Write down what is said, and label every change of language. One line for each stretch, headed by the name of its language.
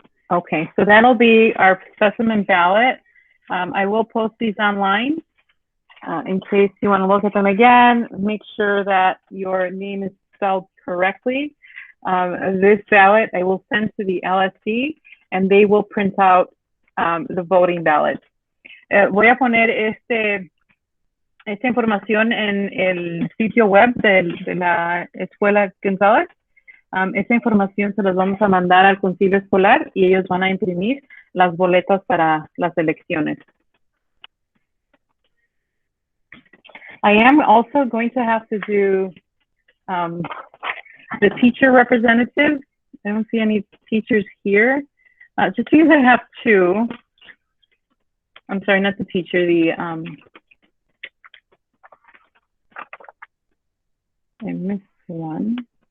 English: Okay, so that'll be our specimen ballot. I will post these online in case you want to look at them again. Make sure that your name is spelled correctly. This ballot I will send to the LSC and they will print out the voting ballot.
Spanish: Voy a poner esta información en el sitio web de la Escuela González. Esa información se las vamos a mandar al concilio escolar y ellos van a imprimir las boletas para las elecciones.
English: I am also going to have to do the teacher representative. I don't see any teachers here. Just because I have 2. I'm sorry, not the teacher, I missed one.